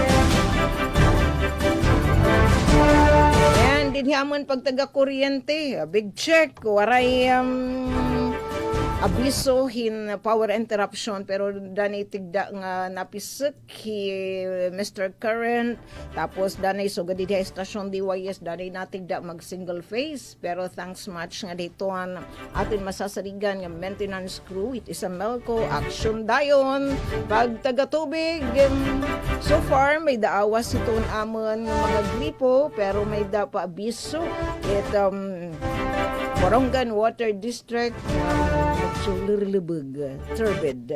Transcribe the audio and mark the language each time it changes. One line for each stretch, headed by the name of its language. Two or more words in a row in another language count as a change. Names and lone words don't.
Waray: And din hamon pagtaga-kuryente,
English: big check,
Waray: waray abiso hin power interruption pero danay tigda nga napisek hi Mr. Current tapos danay sugad di stasyon DYS danay natigda mag
English: single phase
Waray: pero
English: thanks much
Waray: nga dito atin masasarigan nga
English: maintenance crew
Waray: it is a Melco action dayon pag taga tubig
English: so far
Waray: may daawas iton amon mga gripo pero may da pa abiso it Borongan Water District Lurlubog, turbid.